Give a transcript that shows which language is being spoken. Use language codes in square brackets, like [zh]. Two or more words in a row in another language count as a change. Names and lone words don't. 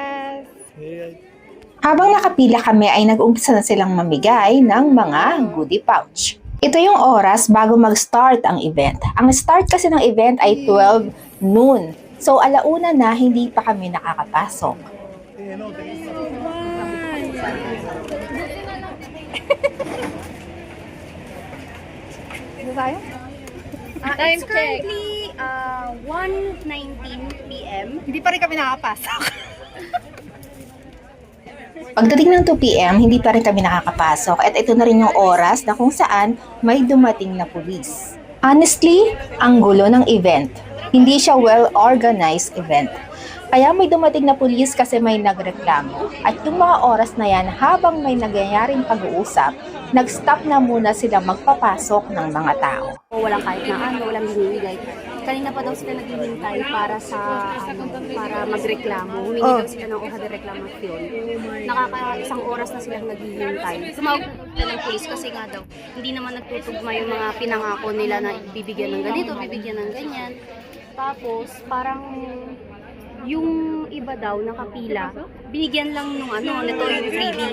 [tl] Habang nakapila kami ay nag-umpisa na silang mamigay ng mga goodie pouch. Ito yung oras bago mag-start ang event. Ang start kasi ng event ay 12 noon. So alauna na hindi pa kami nakakapasok. [en] It's currently 1:19 p.m. [tl] Hindi pa rin kami nakapasok. Pagdating ng 2 p.m., hindi pa rin kami nakakapasok at ito na rin yung oras na kung saan may dumating na pulis. Honestly, ang gulo ng event. Hindi siya [en] well-organized event. [tl] Kaya may dumating na pulis kasi may nagreklamo. At yung mga oras na yan, habang may nangyayaring pag-uusap, nag-stop na muna sila magpapasok ng mga tao. Walang kahit na ano, walang binibigay. Kanina pa daw sila naghihintay para para magreklamo. Humingi daw sila ng [es] hoja de reklamasyon. [tl] Isang oras na silang naghihintay. Tumawag sila ng pulis kasi nga daw, hindi naman nagtutugma yung mga pinangako nila na bibigyan ng ganito, bibigyan ng ganyan. Tapos, parang yung iba daw nakapila, binigyan lang nung nito yung freebies.